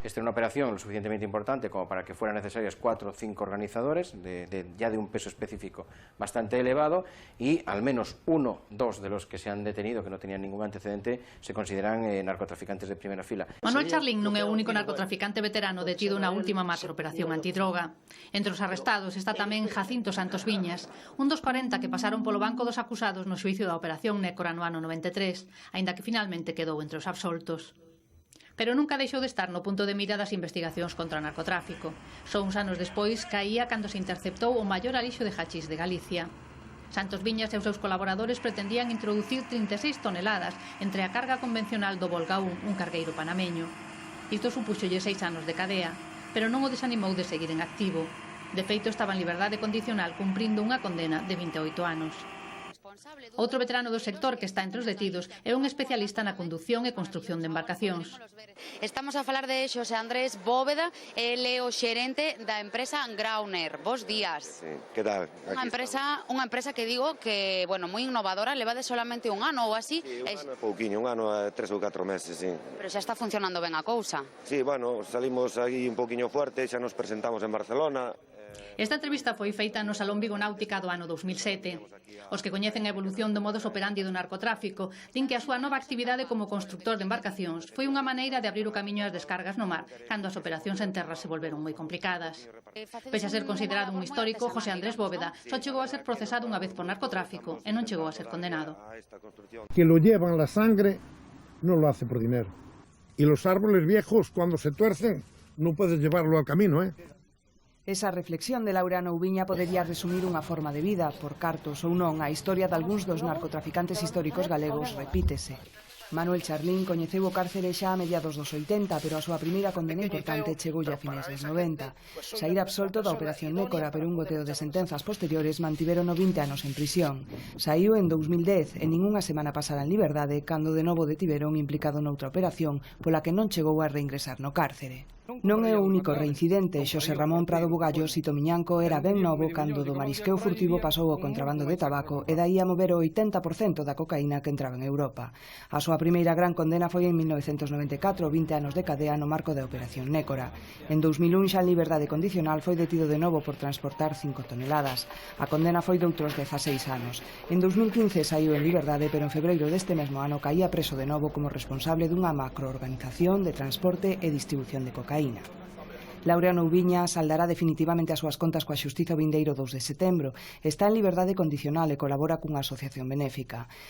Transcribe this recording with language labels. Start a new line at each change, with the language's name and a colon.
Spanish: Esta es una operación lo suficientemente importante como para que fueran necesarios 4 o 5 organizadores, ya de un peso específico bastante elevado, y al menos 1 o 2 de los que se han detenido, que no tenían ningún antecedente, se consideran narcotraficantes de primera fila.
Galician: Manuel Charlín non é o único narcotraficante veterano detido na última macrooperación antidroga. Entre os arrestados está tamén Jacinto Santos Viñas, un dos 40 que pasaron polo banco dos acusados no xuicio da operación Nécora no ano 93, aínda que finalmente quedou entre os absoltos. Pero nunca deixou de estar no punto de mira das investigacións contra o narcotráfico. Só uns anos despois caía cando se interceptou o maior alixo de hachís de Galicia. Santos Viñas e os seus colaboradores pretendían introducir 36 toneladas entre a carga convencional do Volga 1, un cargueiro panameño. Isto supuxolle 6 anos de cadea, pero non o desanimou de seguir en activo. De feito, estaba en liberdade condicional cumprindo unha condena de 28 anos. Outro veterano do sector que está entre os detidos é un especialista na conducción e construcción de embarcacións. Estamos a falar de Xosé Andrés Bóveda, ele é o xerente da empresa Grauner. Bos días. Sí, que tal? Unha empresa que digo que, bueno, moi innovadora, levade solamente un ano ou así. Sí, un ano é pouquiño, un ano é 3 ou 4 meses, sí. Pero xa está funcionando ben a cousa. Sí, bueno, salimos aí un poquinho fuerte, xa nos presentamos en Barcelona. Esta entrevista foi feita no Salón Vigo Náutica do ano 2007. Os que coñecen a evolución do modus operandi do narcotráfico din que a súa nova actividade como constructor de embarcacións foi unha maneira de abrir o camiño ás descargas no mar cando as operacións en terra se volveron moi complicadas. Pese a ser considerado un histórico, José Andrés Bóveda só chegou a ser procesado unha vez por narcotráfico e non chegou a ser condenado.
Spanish: Que lo llevan la sangre no lo hace por dinero. Y los árboles viejos cuando se tuercen no puedes llevarlo al camino, ¿eh?
Galician: Esa reflexión de Laureano Ubiña podería resumir unha forma de vida. Por cartos ou non, a historia de algúns dos narcotraficantes históricos galegos repítese. Manuel Charlín coñeceu o cárcere xa a mediados dos 80, pero a súa primeira condena importante chegou a fines dos 90. Saír absolto da operación Nécora, pero un goteo de sentenzas posteriores mantiveron 20 anos en prisión. Saíu en 2010 e nin unha semana pasada en liberdade, cando de novo detiveron implicado noutra operación pola que non chegou a reingresar no cárcere. Non é o único reincidente. Xosé Ramón Prado Bugallo Sitomiñanco era ben novo cando do marisqueo furtivo pasou ao contrabando de tabaco e daí a mover o 80% da cocaína que entraba en Europa. A súa primeira gran condena foi en 1994, 20 anos de cadea no marco da Operación Nécora. En 2001, xa en liberdade condicional, foi detido de novo por transportar 5 toneladas. A condena foi de outros 16 anos. En 2015 saiu en liberdade, pero en febreiro deste mesmo ano caía preso de novo como responsable dunha macroorganización de transporte e distribución de cocaína. Laureano Ubiña saldará definitivamente as súas contas coa xustiza o vindeiro 2 de setembro. Está en liberdade condicional e colabora cunha asociación benéfica.